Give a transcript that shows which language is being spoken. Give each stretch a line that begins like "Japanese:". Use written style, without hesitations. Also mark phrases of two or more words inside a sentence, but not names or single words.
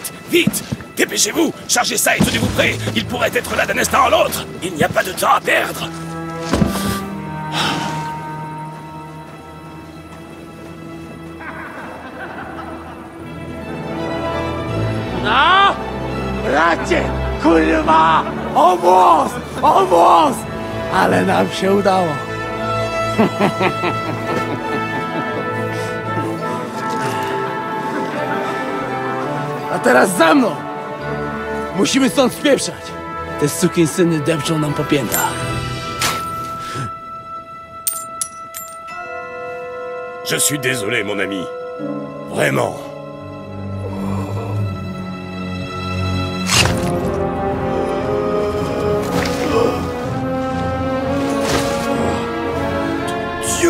French: Vite! Dépêchez-vous! Chargez ça et tenez-vous prêts! Il pourrait être là d'un instant à l'autre! Il n'y a pas de temps à perdre!
Polish: No! Bracie! Kurwa! O włos! O włos! Ale nam się udało. A teraz za mną! Musimy stąd spieprzać. Te sukinsyny depczą nam po piętach.
French: Je suis désolé, mon ami. Vraiment. Dieu!